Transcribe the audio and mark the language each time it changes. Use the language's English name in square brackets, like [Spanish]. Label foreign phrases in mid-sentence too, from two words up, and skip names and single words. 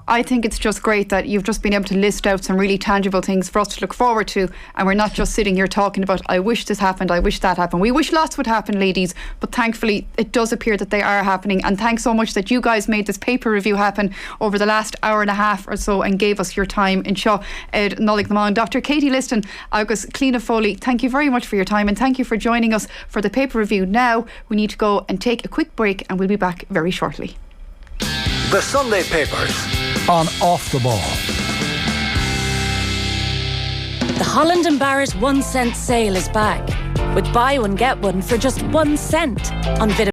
[English] I think it's just great that you've just been able to list out some really tangible things for us to look forward to, and we're not just sitting here talking about, I wish this happened, I wish that happened. We wish lots would happen, ladies, but thankfully it does appear that they are happening. And thanks so much that you guys made this paper review happen over the last hour and a half or so and gave us your time in [Irish] Seo Ed Nollaig Naman. [English] Dr. Katie Liston, agus Clíona Foley, thank you very much for your time, and thank you for joining us for the paper review. Now we need to go and take a quick break, and we'll be back very shortly. The Sunday Papers on Off the Ball. The Holland & Barrett 1 cent sale is back, with buy one get one for just 1 cent on vitamin